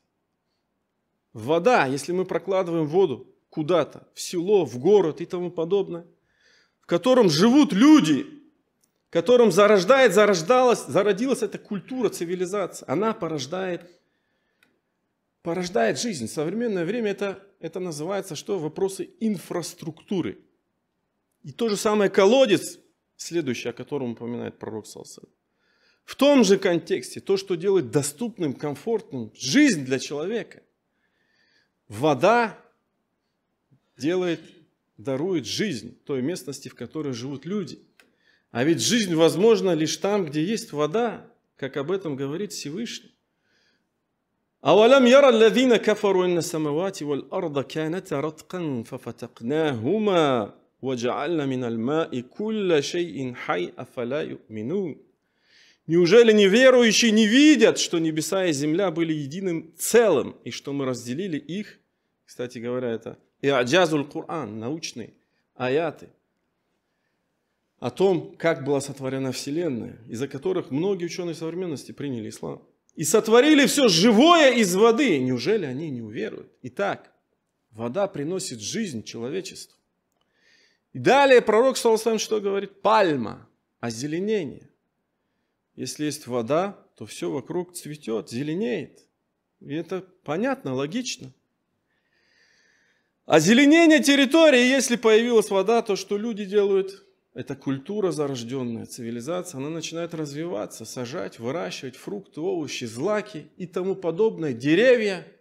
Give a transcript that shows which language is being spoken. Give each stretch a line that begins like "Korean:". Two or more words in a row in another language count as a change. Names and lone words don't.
Russian: Вода, если мы прокладываем воду куда-то, в село, в город и тому подобное, в котором живут люди, в котором зародилась эта культура, цивилизация, она порождает жизнь. В современное время это называется что? Вопросы инфраструктуры. И то же самое колодец, следующий, о котором упоминает пророк
Arabic: صلى الله عليه وسلم.
Russian: В том же контексте, то, что делает доступным, комфортным жизнь для человека. Вода дарует жизнь той местности, в которой живут люди. А ведь жизнь возможна лишь там, где есть вода, как об этом говорит Всевышний.
Arabic: أَوَلَمْ يَرَ الَّذِينَ كَفَرُوا إِنَّ السَّمَوَاتِ وَالْأَرْضَ كَانَتَا رَتْقًا فَفَتَقْنَاهُمَا وَجَعَلْنَا مِنَ الْمَاءِ كُلَّ شَيْءٍ حَيٍّ أَفَلَا يُؤْمِنُونَ.
Russian: Неужели неверующие не видят, что небеса и земля были единым целым, и что мы разделили их? Кстати говоря, это
Arabic: إعجاز القرآن,
Russian: научные аяты о том, как была сотворена Вселенная, из-за которых многие ученые современности приняли ислам. И сотворили все живое из воды. Неужели они не уверуют? Итак, вода приносит жизнь человечеству. И далее пророк,
Arabic: صلى الله عليه وسلم,
Russian: что говорит? Пальма, озеленение. Если есть вода, то все вокруг цветет, зеленеет. И это понятно, логично. Озеленение территории, если появилась вода, то что люди делают? Это культура зарожденная, цивилизация, она начинает развиваться, сажать, выращивать фрукты, овощи, злаки и тому подобное, деревья.